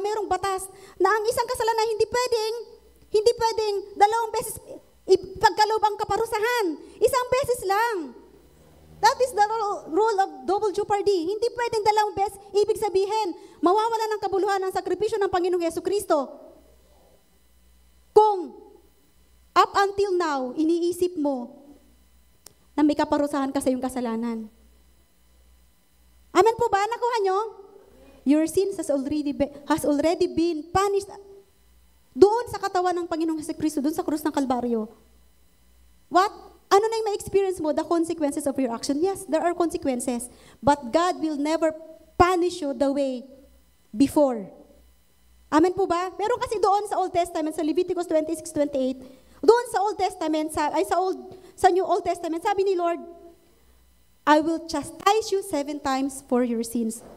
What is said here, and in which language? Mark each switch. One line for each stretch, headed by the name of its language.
Filipino: Merong batas na ang isang kasalanan hindi pwedeng dalawang beses ipagkaloob ang kaparusahan. Isang beses lang.
English: That is the rule of double jeopardy.
Filipino: Hindi pwedeng dalawang beses. Ibig sabihin, mawawala ng kabuluhan ang sakripisyo ng Panginoong Hesukristo. Kung
English: up until now,
Filipino: iniisip mo na may kaparusahan ka sa iyong kasalanan. Amen po ba? Nakuha nyo?
English: Your sins has already been punished
Filipino: doon sa katawan ng Panginoong Hesukristo, doon sa krus ng Kalbaryo.
English: What?
Filipino: Ano na yung ma-experience mo?
English: The consequences of your action. Yes, there are consequences. But God will never punish you the way before.
Filipino: Amen po ba? Meron kasi doon sa Old Testament, sa Leviticus 26:28, doon sa Old Testament, sa New Old Testament, sabi ni Lord,
English: I will chastise you 7 times for your sins.